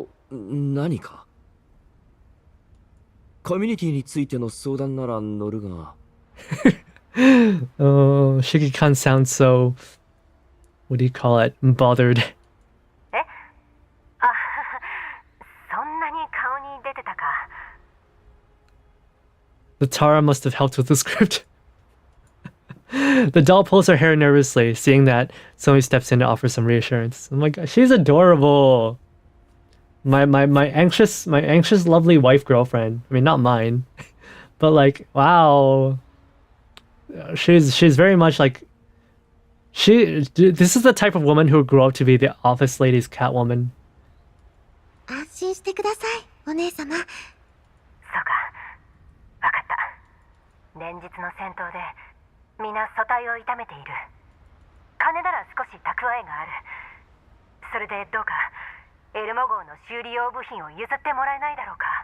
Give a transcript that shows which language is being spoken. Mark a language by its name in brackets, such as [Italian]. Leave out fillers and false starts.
[Japanese] 何かコミュニティについての相談なら乗るが。 [English] Oh, Shikikan sounds so what do you call it? Bothered. [Japanese] えあ、そんなに顔に出てたか。 [English] The Tara must have helped with the script. The doll pulls her hair nervously, seeing that Somi steps in to offer some reassurance. Oh my god, she's adorable. My anxious, lovely wife girlfriend. I mean, not mine, but like, wow. She's very much like, this is the type of woman who would grow up to be the office lady's Catwoman. [Japanese] 安心してください、お姉様。そうか、わかった。連日の戦闘で皆素体を痛めている。金なら少し蓄えがある。それでどうかエルモ号の修理用部品を譲ってもらえないだろうか。